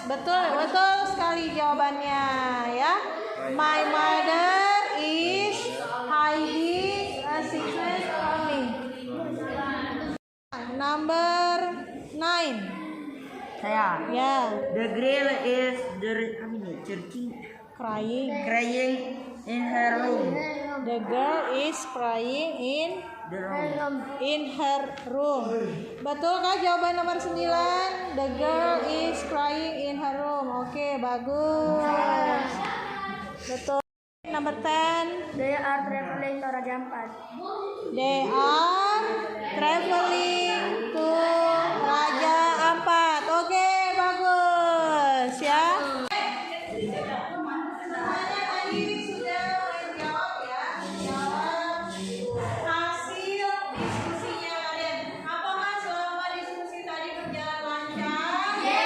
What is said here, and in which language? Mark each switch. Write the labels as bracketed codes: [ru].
[id] Betul sekali jawabannya ya. [en] My mother is hiding a secret from me. Number 9. [id] Saya. Ya, [en] The girl is crying in her room. the girl is crying in The room. her room. [id] Betulkah jawaban nomor 9? [en] The girl is crying in her room. [id] Oke, bagus. Betul. [en] Number 10. They are traveling to Raja Ampat. They are traveling to Raja Ampat. [id] Oke, bagus ya. Semuanya tadi sudah menjawab ya, menjawab hasil diskusinya kalian. Apakah selama diskusi tadi berjalan lancar?